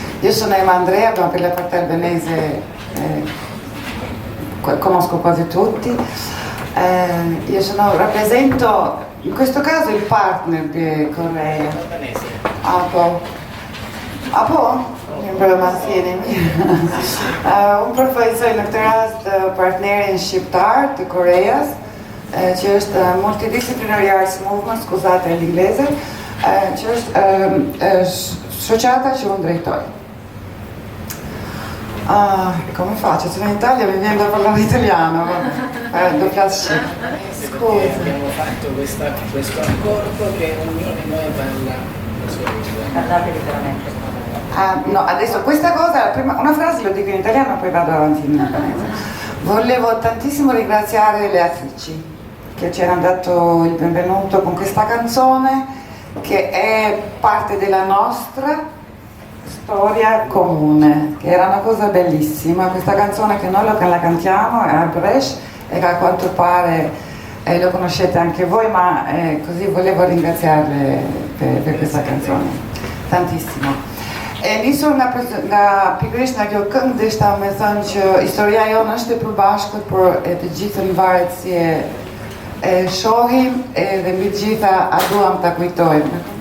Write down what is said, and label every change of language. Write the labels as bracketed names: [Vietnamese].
[Italian] Io sono Emma Andrea, ma per la parte albanese conosco quasi tutti. Io rappresento in questo caso il partner di Correa. Albanese. [Albanian] Apo? Mbrëma si unë përfaqësoj në këtë rast partnerin shqiptar të Koreas, që është Multidisciplinary Arts Movement, [Italian] scusate l'inglese, [Albanian] që është shoqata që unë drejtoj. [Italian] Come faccio? Sono in Italia, mi viene da parlare italiano, do flasci. Scusa. Abbiamo fatto questo accordo che ognuno di noi parla la sua lingua. Parlate liberamente. No, adesso questa cosa, una frase lo dico in italiano, poi vado avanti in albanese. Volevo tantissimo ringraziare le attrici che ci hanno dato il benvenuto con questa canzone che è parte della nostra storia comune, che era una cosa bellissima. Questa canzone che noi la cantiamo è a Brescia e che a quanto pare lo conoscete anche voi, ma così volevo ringraziarle per questa canzone, tantissimo. [Albanian] Nisur nga pikërisht nga kjo këngë, deshta me thënë që historia jonë është e përbashkët, por e të gjithën varet si e shohim dhe mbi të gjitha a duam ta kujtojmë.